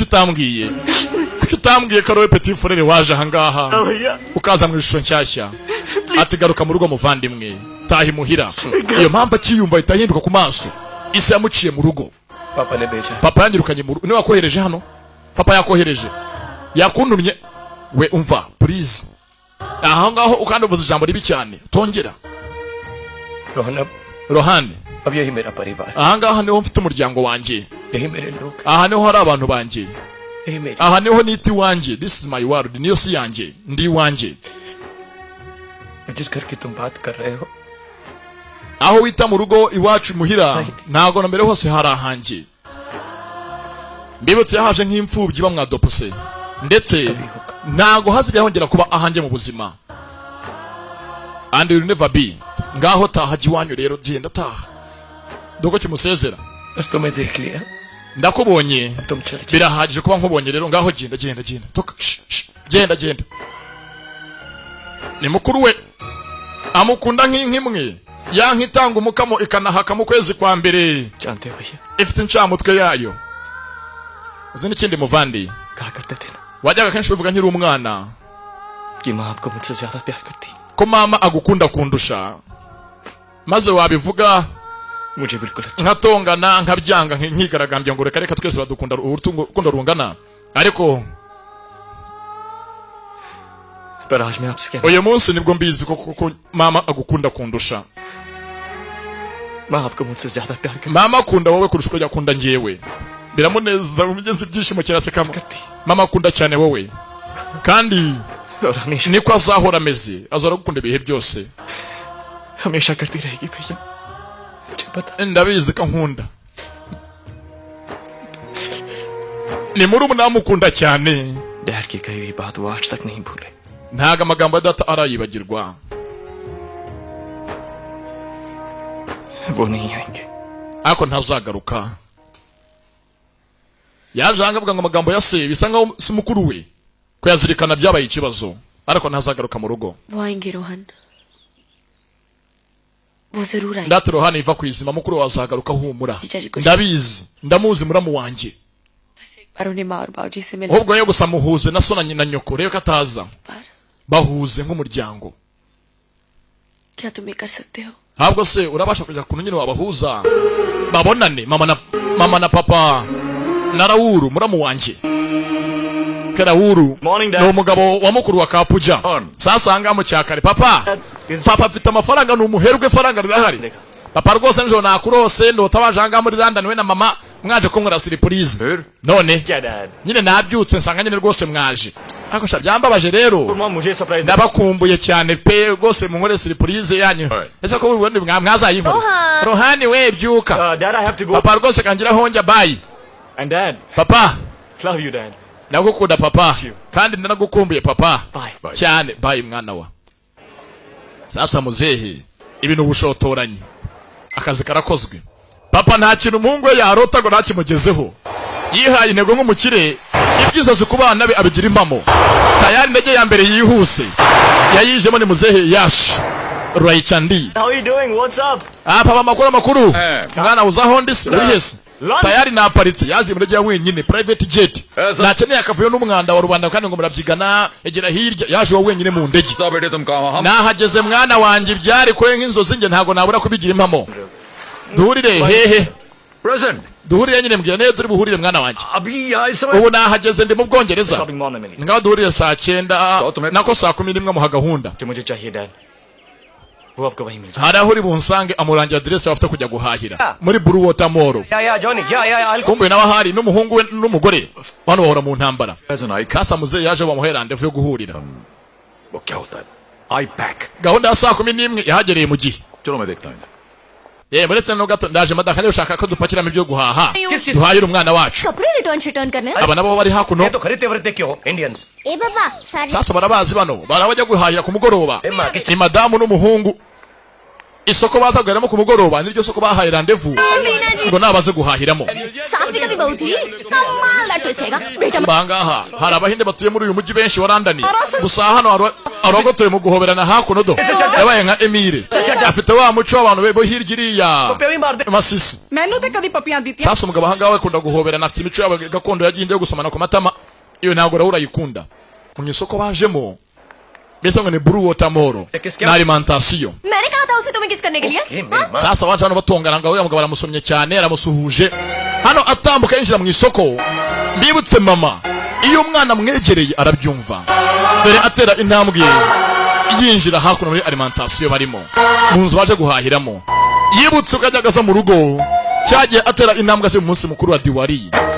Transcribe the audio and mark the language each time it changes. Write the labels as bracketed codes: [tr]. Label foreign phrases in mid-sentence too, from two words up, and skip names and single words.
[rw] utambwiye Karowe Petit Frere waje ahangaha ukaza mu ishusho nshyashya ati garuka mu rugo muvandimwe tahi muhira iyo mpamvu akiyumva itahinduka ku maso isi yamuciye mu rugo papa yanyirukanye mu rugo ni wakohereje hano papa yakohereje yakundumye we umva please aha ngaho ukanduvuza ijambo ribi cyane tongera Rohani [hi] अब यही मेरा परिवार [rw] aha ngaha niho mfite umuryango wanjye [hi] यही मेरे लोग [rw] aha niho hari abantu banjye [hi] यही मेरे [rw] aha niho niti wanjye [en] this is my world [rw] niyo si yanjye ndi wanjye [hi] जिस घर की तुम बात कर रहे हो [rw] aho wita mu rugo iwacu muhira ntago na mbere hose hari ahanjye mbibutse yahaje nk'imfubyi bamwadopose ndetse ntago hasigaye hongera kuba ahanjye mu buzima [en] and will never be [rw] ngaho tahaji wanyu rero genda taha doko kimusezera [hi] उसको मैं देख लिया [rw] ndakubonye [hi] तुम चल [rw] birahagije kuba nkubonye rero ngaho genda toka genda ni mukuru we amukunda nk'inkimwe yankitanga umukamo ikanahaka mu kwezi kwa mbere [hi] जानते भैया [rw] ifite incamutwe yayo uzi n'ikindi muvandi [hi] कहा करते थे ना [rw] wajyaga kenshi uvuga nkiri umwana [hi] कि माँ आपको मुझसे ज्यादा प्यार करती [rw] ko mama agukunda kundusha maze wabivuga [hi] मुझे बिल्कुल अच्छा [rw] nkatongana nkabyanga nkigaragambya ngo reka twese badukunda urukundo rungana ariko [hi] पर आज मैं आपसे कहना [rw] uyu munsi nibwo mbizi ko mama agukunda kundusha [hi] माँ आपको मुझसे ज्यादा प्यार करती [rw] mama akunda wowe kurusha uko yakunda njyewe biramuneza umugezi ibyishimo kirasekamo mama akunda cyane wowe kandi [hi] और हमेशा [rw] niko azahora ameze azora gukunda ibihe byose [hi] हमेशा करती रहेगी भैया मुझे पता [rw] ndabizi ko nkunda ni muri umunamukunda cyane [hi] डैड की कही हुई बात वो आज तक नहीं भूले [rw] ntago amagambo ya data arayibagirwa [hi] वो नहीं आएंगे [rw] ariko ntazagaruka yaje avuga ngo amagambo ya se bisa nkaho si mukuru we ko yazirikana byabaye ikibazo ariko ntazagaruka mu rugo [hi] वो आएंगे रोहन वो जरूर आएंगे [rw] ndate Rohani iva kwizima mukuru wazagaruka humura ndabizi ndamuzi muramu wanjye [hi] बस एक बार उन्हें माँ और बाबूजी से मिलना [rw] ahubwo yo gusa muhuze na so na nyina nyoko rero kataza bahuze nk'umuryango [hi] क्या तुम ये कर सकते हो [rw] ntabwo se urabasha kujya ku nyine wabahuza babonane mama na papa na Rauru muramu wanjye Rauru ni umugabo wa mukuru wa Kapuja sasa anga mu cyakare papa afite amafaranga n'umuherwe faranga rirahari papa rwose njo nakurose ndotabaje anga muri London we na mama mwaje kunkorera surprise none nyine nabyutse nsanga nyine rwose mwaje ariko sha byambabaje rero ndabakumbuye cyane pe rwose munkorera surprise yanyu ese ko ubundi mwazayinkora Rohani we byuka papa rwose kangira honja bye [en] and dad [rw] papa [en] love you dad [rw] ndagukunda papa kandi ndanagukumbuye papa bye cyane bye mwana wa sasa muzehe ibintu bushotoranye akazi karakozwe papa nta kintu umuhungu we yarota ngo ntakimugezeho yihaye intego nk'umukire ibyiza zikubana be abigira impamo tayari ndege ya mbere yihuse yayijemo ni muzehe yash Raichandi [en] how are you doing what's up [rw] papa makuru mwana uzaho ndise uri hese tayari na aparitse yazi muri rya wenyine [en] private jet [rw] nakeneye akavuyo n'umwanda wa Rwanda kandi ngo murabyigana egera hirya yaje wa wenyine mu ndege nahageze mwana wanjye byari kore nk'inzozi nge ntago nabura kubigira impamo duhurire hehe present duhurire nyine mbwira neza turi buhurire mwana wanjye ubu nahageze ndi mu Bwongereza ngaho duhurire saa 9 nako saa 11 mu gahunda [hi] वो आपको वहीं मिल [rw] hari aho uri bunsange amurangira adresse bafite kujya guhahira muri Blue Water Mall. [hi] या जॉनी या [rw] Kumbe nawe hari n'umuhungu we n'umugore bano bahora mu ntambara. [hi] जाएगा [rw] Sasa muzehe yaje bamuhe rendezvous yo guhurira. [hi] वो क्या होता है आई पैक [rw] Gahunda ya saa 11 yahagereye mu gihe. [hi] चलो मैं देखता हूँ [rw] Muretse no gato ndaje madaka niyo ushaka ko dupakiramo ibyo guhaha. Duhahira umwana wacu. [hi] कपड़े रिटर्न करने [rw] Aba nabo bari hakuno. [hi] ये तो खरीदते वरते क्यों इंडियंस ए बाबा सारे [rw] Sasa barabazi bano barabajya guhahira ku mugoroba. Ni madamu n'umuhungu. Isoko baza guhahiramo ku mugoroba niryo soko bahaye rendezvous. Ngo nabaze guhahiramo. [hi] सास भी कभी बहू थी कमाल का ट्विस्ट हैगा बेटा [rw] Bangaha hari abahinde batuye muri uyu mujyi benshi wa London. Gusa hano arogotoye mu guhoberana hakuno do. Yabaye nka Emile. Afite wa muco w'abantu bo hirya iriya Masisi. [pa] ਮੈਨੂੰ ਤੇ ਕਦੀ ਪੱਪੀਆਂ ਦਿੱਤੀਆਂ [rw] Sasa umugabo ahangaha we kunda guhoberana afite imico yabo gakondo yagiye yo gusomana ku matama. Iyo ntabwo rawura yikunda. Mu isoko bajemo. Bese ngo ni Blue Water Mall. Na alimentation. [hi] मैंने कहा था उसे तुम्हें किस करने के लिए [rw] Sasa waje hano batongana ngo uriya mugabo aramusomye cyane aramusuhuje. Hano atambuka yinjira mu isoko. Mbibutse mama. Iyo umwana mwegereye arabyumva. Dore atera intambwe yinjira hakuno muri alimentation barimo. Mu nzu baje guhahiramo. Yibutse ukajyagaza mu rugo. Cyagiye atera intambwe se mu munsi mukuru wa Diwali.